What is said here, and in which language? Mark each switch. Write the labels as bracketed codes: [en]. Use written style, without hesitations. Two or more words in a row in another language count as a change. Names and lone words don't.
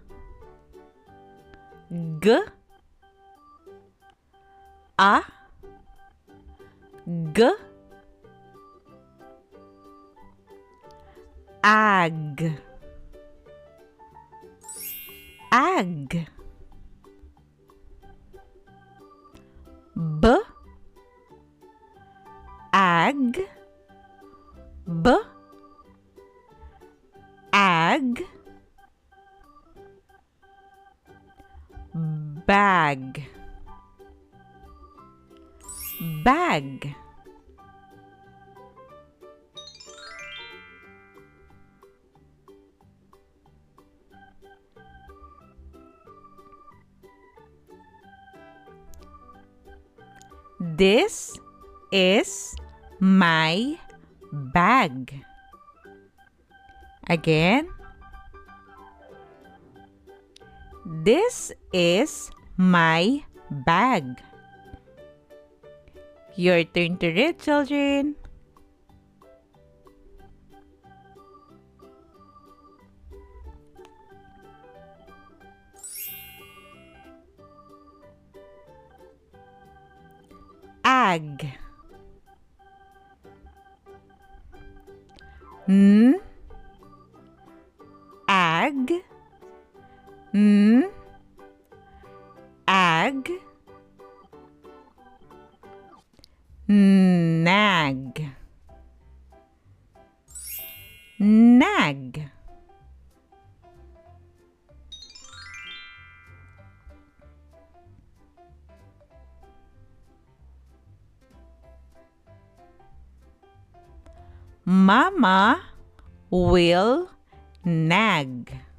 [en] g, a, g, ag, ag, b, ag, b, ag, bag, bag. This is my bag. Again. This is my bag. Your turn to read, children. Ag, n, ag, n, ag, nag, nag. Mama will nag.